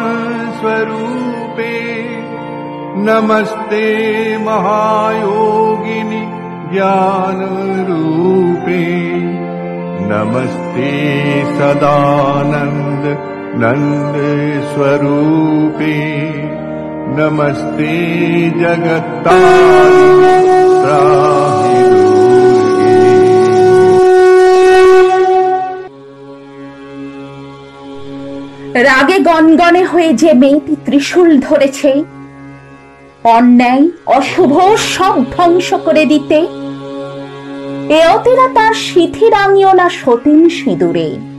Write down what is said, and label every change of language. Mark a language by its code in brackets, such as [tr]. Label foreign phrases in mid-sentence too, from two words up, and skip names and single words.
[sa] स्वरूपे, नमस्ते महायोगिनि ज्ञान रूपे, नमस्ते सदानंद नंद स्वरूपे, नमस्ते जगत्तारिणि त्राहि दुर्गे। [bn] রাগে গনগনে হয়ে যে মেয়েটি ত্রিশূল ধরেছে অন্যায় অশুভ সব ধ্বংস করে দিতে, এ অতিরা তার সিথি রাঙিও না সতীন সিঁদুরে।